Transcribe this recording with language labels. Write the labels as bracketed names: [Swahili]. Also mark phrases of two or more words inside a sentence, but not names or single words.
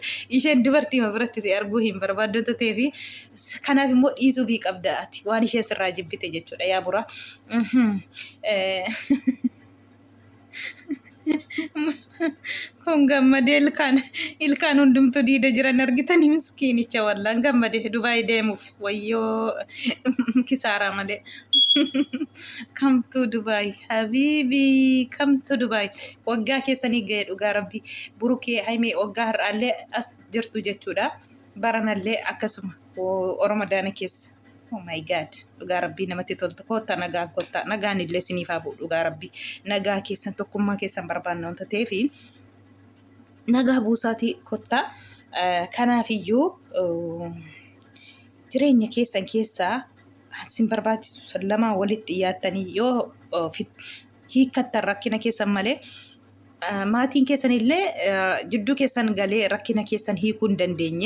[Oromo] Isheen dubartii biratti si arguu hin barbaaddu ta'eefi kanaaf immoo dhiisuu qabda ati waan ishee sirraa jibbite jechuudha yaa buraa. Kun gammadee ilkaan hundumtuu diida jiran argitanii miskiinicha wallaan gammadee Dubaay deemuuf wayyoo kisaaraa malee. [English] Come to Dubai [Oromo] habiibii [English] come to Dubai [Oromo] waggaa keessanii ga'e dhugaa rabbi burukee haimee waggaa har'aallee as jirtu jechuudha. Baranallee akkasuma Oromadaana keessa. [English] Oh my God [Oromo] dhugaa rabbii namatti toltu kotta nagaan kotta nagaan illee siniif haa bu'u dhugaa rabbii nagaa keessan tokkummaa keessan barbaanna wanta ta'eefi nagaa buusaatii kotta. Kanaafiyyuu jireenya keessan keessaa sin barbaachisu lamaa walitti dhiyaattanii yoo hiikkattan rakkina keessan malee maatiin keessan illee jidduu keessan galee rakkina keessan hiikuu hin dandeenye.